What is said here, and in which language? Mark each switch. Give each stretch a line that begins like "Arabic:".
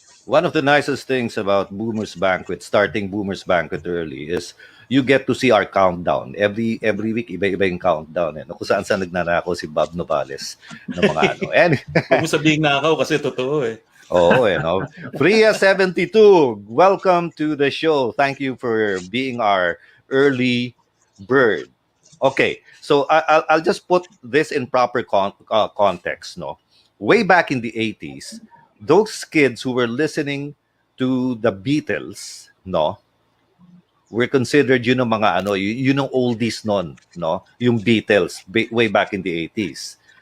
English: one of the nicest things about Boomer's Banquet, starting Boomer's Banquet early, is you get to see our countdown. Every week,
Filipino: iba-iba yung countdown. Eh, no? Kung saan nagnanakaw si Bob Novales ng mga ano.
English: And,
Filipino: Huwag mo sabihin nakaw kasi totoo eh.
English: oh, you know. Priya72, welcome to the show. Thank you for being our early bird. Okay, so I'll just put this in proper context. No, way back in the 80s, those kids who were listening to the Beatles, no, were considered
Filipino: yun ang mga ano, yun ang oldies non,
English: no, yung Beatles way back in the 80s.